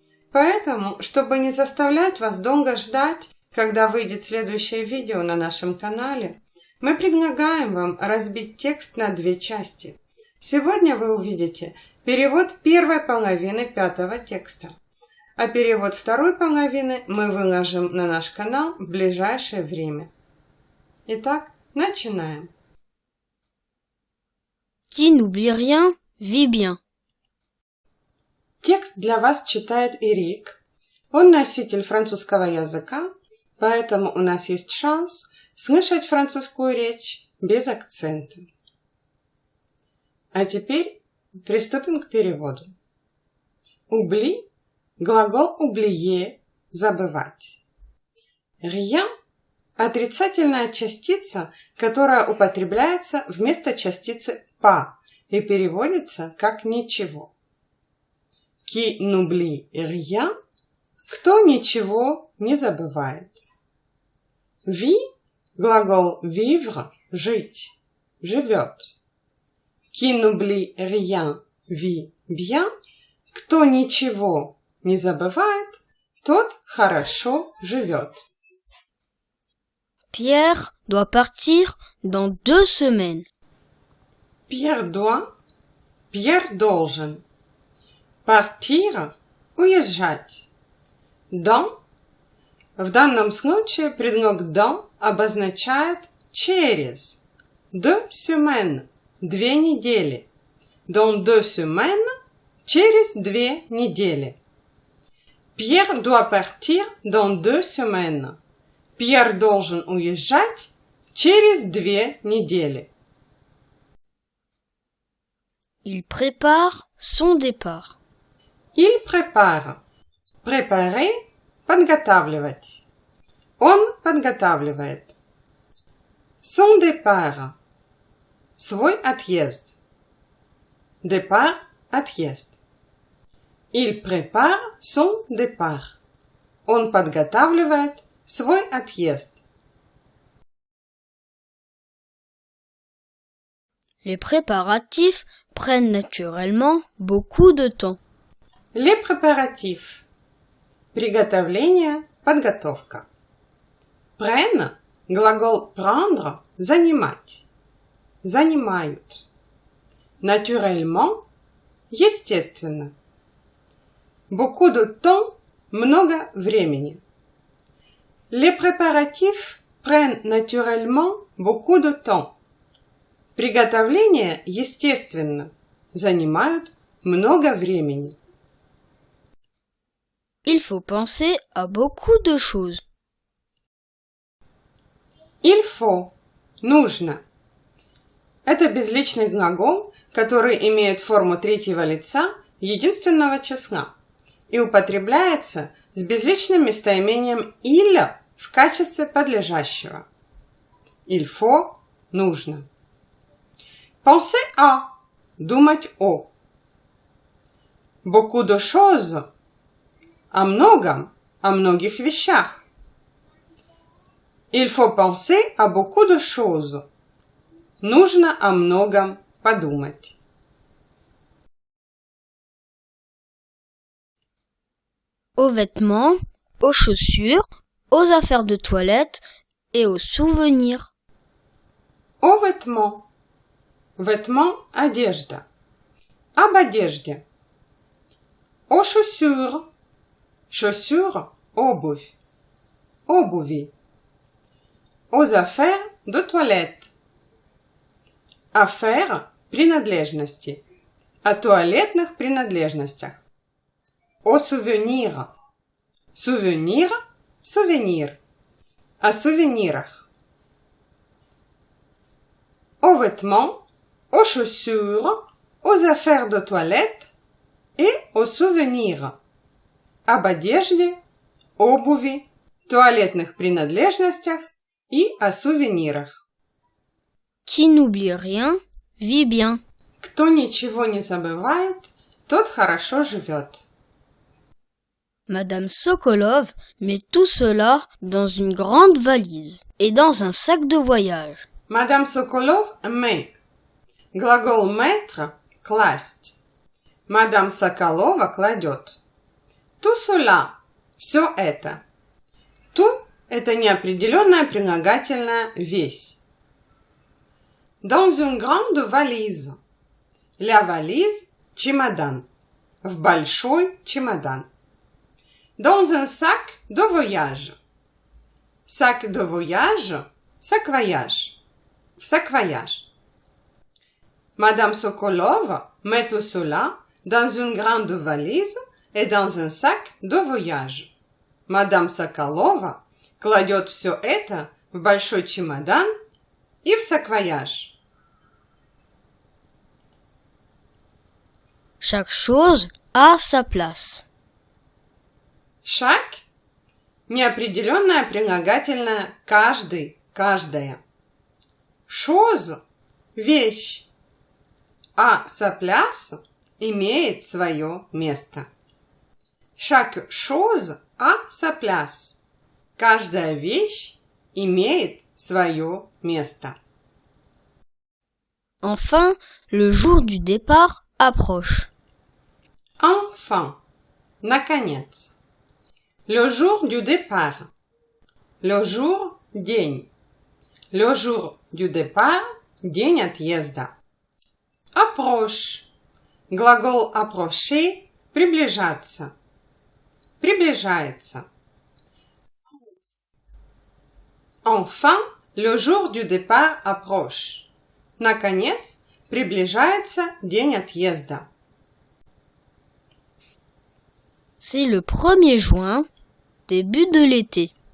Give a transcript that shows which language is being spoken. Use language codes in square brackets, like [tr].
[ru] Поэтому, чтобы не заставлять вас долго ждать, когда выйдет следующее видео на нашем канале, мы предлагаем вам разбить текст на две части. Сегодня вы увидите перевод первой половины пятого текста, а перевод второй половины мы выложим на наш канал в ближайшее время. Итак, начинаем. [fr] Qui n'oublie rien, vit bien. [ru] Текст для вас читает Ирик. Он носитель французского языка, поэтому у нас есть шанс слышать французскую речь без акцента. А теперь приступим к переводу. Oubli – глагол oublier – забывать. Rien – отрицательная частица, которая употребляется вместо частицы pas и переводится как ничего. [fr] Qui n'oublie rien [ru] – кто ничего не забывает. Vie – глагол vivre – жить, живет. [fr] Qui n'oublie rien, vit bien. [ru] Кто ничего не забывает, тот хорошо живет. [fr] Pierre doit partir dans 2 semaines. [ru] Pierre должен. Partir – уезжать. Dans – в данном случае предлог dans обозначает через. [fr] 2 semaines [ru] – 2 недели. [fr] Dans 2 semaines [ru] – через 2 недели. [fr] Pierre doit partir dans 2 semaines. [ru] Пьер должен уезжать через 2 недели. [fr] Il prépare son départ. Il prépare. [ru] Préparer – подготавливать. Он подготавливает. [fr] Son départ [ru] – свой отъезд. Départ – отъезд. [fr] Il prépare son départ. [ru] Он подготавливает свой отъезд. [fr] Les préparatifs prennent naturellement beaucoup de temps. Les préparatifs. [ru] Приготовление, подготовка. Prennent – глагол prendre – занимать. Занимают. Naturellement – естественно. [fr] Beaucoup de temps – [ru] много времени. [fr] Les préparatifs prennent naturellement beaucoup de temps. [ru] Приготовление, естественно, занимают много времени. [fr] Il faut penser à beaucoup de choses. Il faut – [ru] нужно. Это безличный глагол, который имеет форму третьего лица единственного числа и употребляется с безличным местоимением il в качестве подлежащего. [fr] Il faut – [ru] нужно. [fr] Penser à [ru] – думать о. [fr] Beaucoup de choses [ru] – о многом, о многих вещах. [fr] Il faut penser à beaucoup de choses. [ru] Нужно о многом подумать. [fr] Aux vêtements, aux chaussures, aux affaires de toilette et aux souvenirs. Aux vêtements. [ru] Vêtements – одежда. Об одежде. [fr] Aux chaussures. [ru] Chaussures – обувь. Обуви. [fr] Aux affaires de toilette. [ru] Affaires – принадлежности. О туалетных принадлежностях. [fr] Aux souvenirs. Souvenir – souvenir. [ru] О сувенирах. [fr] Aux vêtements, aux chaussures, aux affaires de toilette et aux souvenirs. [ru] Об одежде, обуви туалетных принадлежностях и о сувенирах. [fr] Qui n'oublie rien, vit bien. [ru] Кто ничего не забывает, тот хорошо живет. [fr] Madame Sokolov met tout cela dans une grande valise et dans un sac de voyage. [ru] Мадам Соколов met. Глагол mettre – класть. Мадам Соколова кладет. [fr] Tout cela [ru] – все это. Tout – это неопределенное прилагательное весь. [fr] Dans une grande valise. [ru] La valise – чемодан. В большой чемодан. [fr] Dans un sac de voyage. Sac de voyage [ru] – sacvoyage. В sacvoyage. [fr] Madame Sokolov met tout cela dans une grande valise et dans un sac de voyage. [ru] Madame Sokolova кладет все это в большой чемодан и в саквояж. [fr] Chaque chose a sa place. [ru] Chaque – неопределенное прилагательное каждый, каждая. Chose – вещь. А [fr] sa place [ru] имеет свое место. [fr] Chaque chose a sa place. [ru] Каждая вещь имеет свое место. [fr] Enfin, le jour du départ approche. [ru] Enfin, наконец. [fr] Le jour du départ. Le jour [ru] – день. [fr] Le jour du départ [ru] – день отъезда. [fr] Approche. [ru] Глагол approcher – приближаться. Приближается. [fr] Enfin, le jour du départ approche. [ru] Наконец, приближается день отъезда. [fr] C'est le 1er juin, début de l'été.